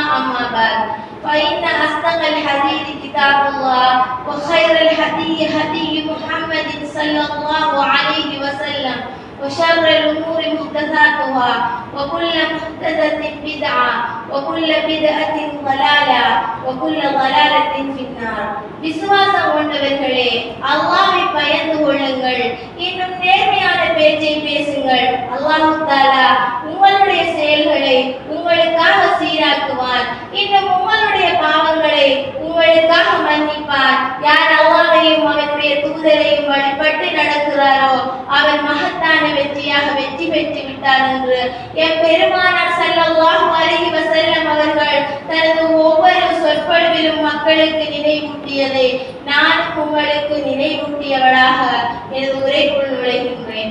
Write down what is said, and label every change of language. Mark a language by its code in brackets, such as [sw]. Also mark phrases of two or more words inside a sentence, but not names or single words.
[ar] أما بعد فإن أصدق الحديث كتاب الله وخير الهدي هدي محمد صلى الله عليه وسلم وشر الأمور محدثاتها وكل محدثة بدعة وكل بدعة ضلالة وكل ضلالة في النار [ta] விசுவாசம் கொண்டவர்களே அல்லாஹ்வை பயந்து கொள்ளுங்கள் இன்னும் நேர்மையான பேச்சை பேசுங்கள் அல்லாஹ் தஆலா உங்களுடைய செயல்களை உங்களுக்காக சீராக்குவான் இன்னும் உங்களுடைய பாவங்களை உங்களுக்காக மன்னிப்பான் யார் அல்லாஹ்வையும் அவனுடைய தூதரையும் வழிபட்டு நடக்கிறாரோ அவர் மகத்தான வெற்றியாக வெற்றி பெற்று விட்டார் என்று எம்பெருமானார் [ar] صلى الله عليه وسلم [ta] அவர்கள் தனது ஒவ்வொரு சொற்பொழிவிலும் மக்களுக்கு நினைவூட்டியதை நான் உங்களுக்கு நினைவூட்டியவளாக எனது உரைக்குள் நுழைகின்றேன்.